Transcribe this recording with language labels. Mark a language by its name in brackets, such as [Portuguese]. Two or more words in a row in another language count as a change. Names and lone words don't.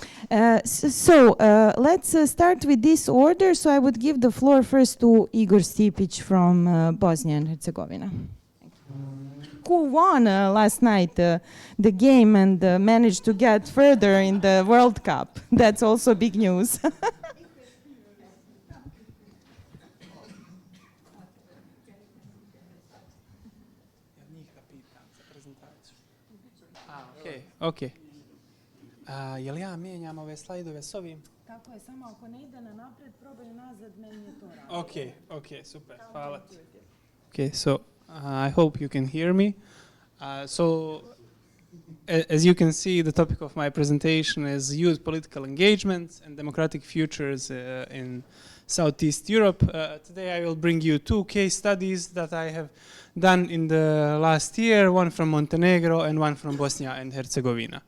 [English] Let's start with this order. So I would give the floor first to Igor Stipić from Bosnia and Herzegovina. Who won last night the game and managed to get further in the World Cup. That's also big news. Okay. [Croatian] Jel ja mijenjam ove slajdove s ovim? Tako je, samo ako ne ide na napred, probaj nazad, meni je to radi. Okay, super, hvala ti. [English] Okay, so I hope you can hear me. As you can see, the topic of my presentation is youth political engagement and democratic futures in Southeast Europe. Today I will bring you two case studies that I have done in the last year, one from Montenegro and one from Bosnia and Herzegovina.